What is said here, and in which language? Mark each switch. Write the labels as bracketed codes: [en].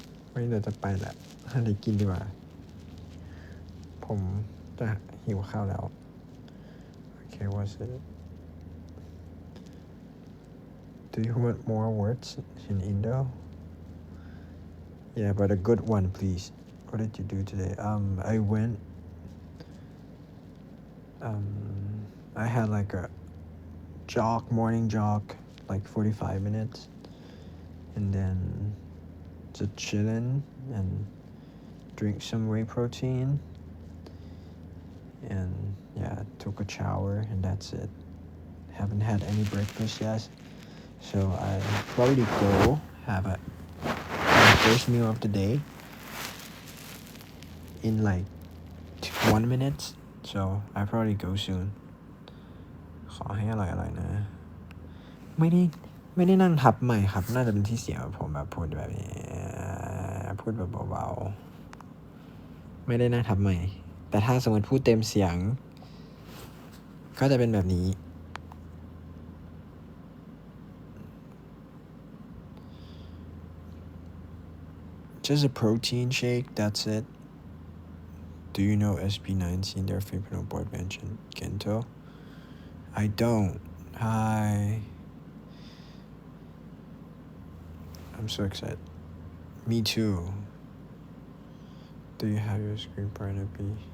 [th] ไม่เดี๋ยวจะไปแหละหาอะไรกินดีกว่าผมจะหิวข้าวแล้ว [en] Okay, what's it? Do you want more words in Indo? Yeah, but a good one, please. What did you do today? I went. I had like a morning jog, like 45 minutes, and then just chillin' and drink some whey protein, and yeah, took a shower, and that's it. Haven't had any breakfast yet, so I probably go have my first meal of the day in like 1 minute, so I probably go soon. [th] ขอให้อร่อยๆนะไม่ได้นั่งทับใหม่ครับน่าจะเป็นที่เสียงผมแบบพูดแบบนี้พูดแบบเบาๆไม่ได้นั่งทับใหม่แต่ถ้าสมมติพูดเต็มเสียงก็จะเป็นแบบนี้ [en] Just a protein shake, that's it. Do you know SB19, their Filipino boy band Gento? I don't. Hi. I'm so excited. Me too. Do you have your screen partner be?